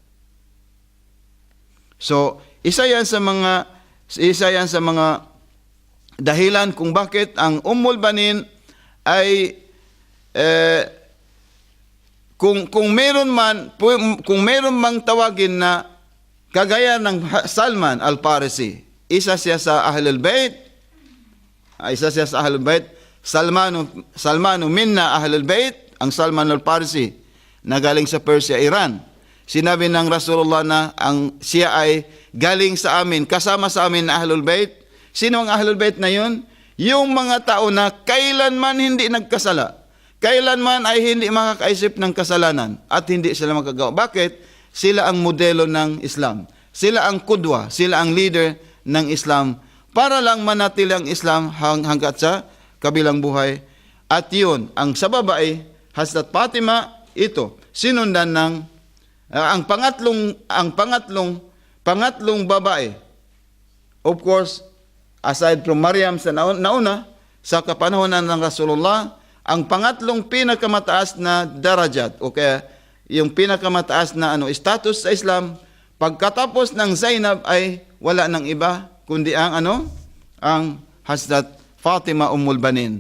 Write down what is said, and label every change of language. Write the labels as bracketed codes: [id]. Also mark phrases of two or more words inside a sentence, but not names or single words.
[tl] So, isa yan sa mga dahilan kung bakit ang Ummul Banin ay kung meron mang tawagin na kagaya ng Salman al-Farisi, isa siya sa Ahlul Bayt, [ar] سلمان منا أهل البيت, [tl] ang Salman al-Farisi na galing sa Persia, Iran. Sinabi ng Rasulullah na siya ay galing sa amin, kasama sa amin na Ahlul Bayt. Sino ang Ahlul Bayt na yun? Yung mga tao na kailanman hindi nagkasala, kailanman ay hindi makakaisip ng kasalanan at hindi sila magagawa. Bakit? Sila ang modelo ng Islam. Sila ang kudwa, sila ang leader ng Islam para lang manatili ang Islam hanggat sa kabilang buhay. At yun, ang sa babae, Hazrat Fatima, ito, sinundan ng ang pangatlong babae. [en] Of course, aside from [tl] Maryam sa nauna, sa kapanahonan ng Rasulullah, ang pangatlong pinakamataas na darajat, o kaya yung pinakamataas na status sa Islam, pagkatapos ng Zainab ay wala nang iba, kundi ang Hazrat Fatima Ummul Banin.